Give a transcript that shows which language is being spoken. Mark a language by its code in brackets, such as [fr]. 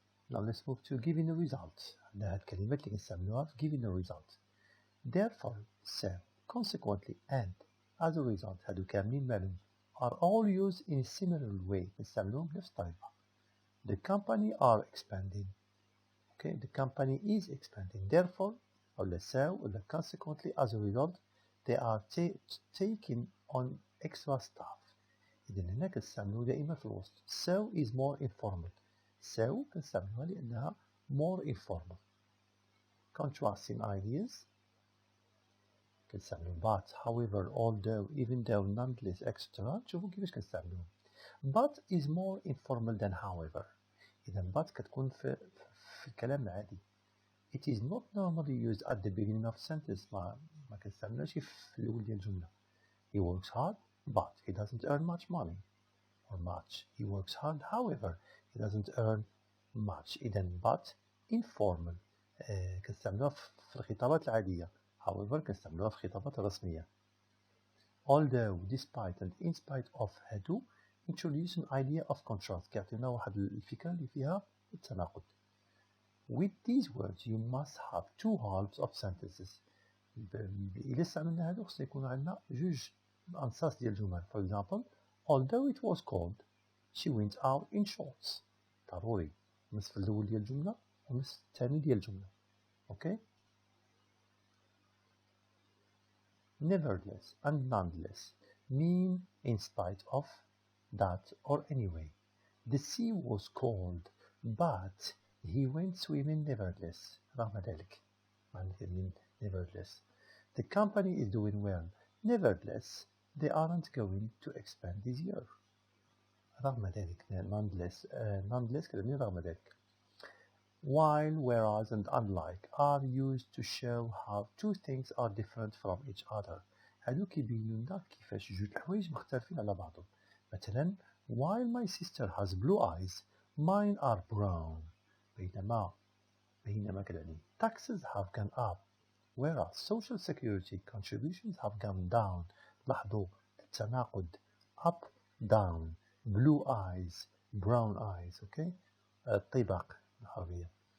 [en] Now let's move to giving a result. [ar] عندنا هاد الكلمات اللي كنستعملوها في giving a result. [en] Therefore, so, consequently, and as a result [ar] هادو كاملين مالهم [en] are all used in a similar way [ar] كنستعملوهم بنفس الطريقة. [en] The company are expanding. Okay, the company is expanding. Therefore, or so, or consequently, as a result, they are taking on extra staff. [ar] إذن هنا كنستعملو دائما في الوسط. [en] So is more informal. So [ar] كنستعملوها لأنها [en] more informal. Contrasting ideas. [ar] كنستعملو [en] but, however, although, even though, nonetheless, etc. [ar] شوفوا كيفاش كنستعملوهم. [en] but is more informal than however. [ar] إذا but كتكون في الكلام العادي. [en] It is not normally used at the beginning of sentence. [ar] ما كنستعملهاش في الأول ديال الجملة. [en] He works hard but he doesn't earn much money or much. He works hard however he doesn't earn much. [ar] إذا but informal كنستعملوها في الخطابات العادية. however كنستعملوها في الخطابات الرسمية. [en] although, despite and in spite of هادو introduce an idea of contrast [ar] كيعطينا واحد الفكرة اللي فيها التناقض. [en] With these words you must have two halves of sentences. [ar] إلا استعملنا هادو خصنا يكون عندنا جوج أنصاص ديال الجمل. [en] For example, although it was cold, she went out in shorts. [ar] ضروري النصف الأول ديال الجملة والنصف الثاني ديال الجملة. Okay? [en] Nevertheless and nonetheless mean in spite of, that or anyway. The sea was cold but he went swimming nevertheless. [ar] رغم ذلك. [en] mean nevertheless. The company is doing well. Nevertheless, they aren't going to expand this year. [ar] رغم ذلك. nonetheless كلمة رغم ذلك. [en] While, whereas and unlike are used to show how two things are different from each other. [ar] هادو كيبينوا لنا كيفاش جوج الحوايج مختلفين على بعضهم. مثلا [en] while my sister has blue eyes, mine are brown. [ar] بينما كالعلم [en] taxes have gone up whereas social security contributions have gone down. [ar] لاحظوا التناقض [en] up down blue eyes brown eyes. [ar] okay الطباق العربية.